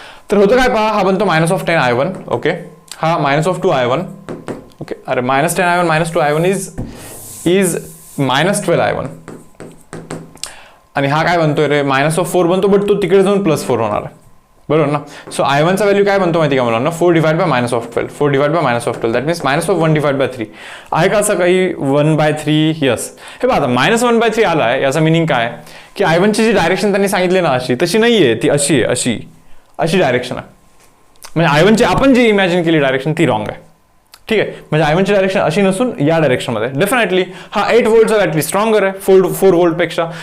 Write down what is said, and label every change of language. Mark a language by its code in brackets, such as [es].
[mr] तर होतं काय पहा, हा बनतो मायनस ऑफ 10 I1. ओके, हा मायनस ऑफ 2 I1. ओके, अरे minus 10 I1 minus 2 I1 is minus 12 I1. आणि हा काय बनतोय रे, मायनस ऑफ 4 बनतो, बट तो तिकडे जाऊन +4 होणार आहे, बरोबर ना. सो I1चा व्हॅल्यू काय बनतो माहिती का मला, 4 divide by minus of 12. [en] 4 divide by minus of 12 that means minus of 1 divide by 3. [mr] आहे का असं काही 1/3? यस. हे बघा आता मायनस 1/3 आला आहे, याचा मिनिंग काय की I1ची जी डायरेक्शन त्यांनी सांगितली ना अशी, तशी नाहीये ती, अशी आहे, अशी डायरेक्शन आहे. म्हणजे I1ची आपण जी इमॅजिन केली डायरेक्शन ती रॉंग आहे, ठीक आहे. म्हणजे I1ची डायरेक्शन अशी नसून या डायरेक्शनमध्ये. डेफिनेटली हा 8 वोल्टचा बॅटरी स्ट्रॉंगर आहे 4 वोल्ट पेक्षा.